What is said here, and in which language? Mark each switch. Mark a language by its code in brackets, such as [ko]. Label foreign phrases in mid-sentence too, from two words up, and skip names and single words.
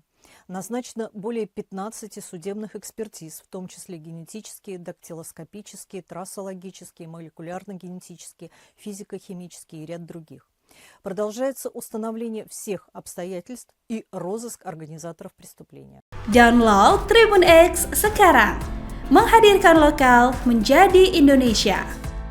[ru] Назначено более 15 судебных экспертиз, в том числе генетические, дактилоскопические, трассологические, молекулярно-генетические, физико-химические и ряд других. Продолжается установление всех обстоятельств и розыск организаторов преступления. [id] Download Tribun X sekarang, menghadirkan lokal menjadi Indonesia.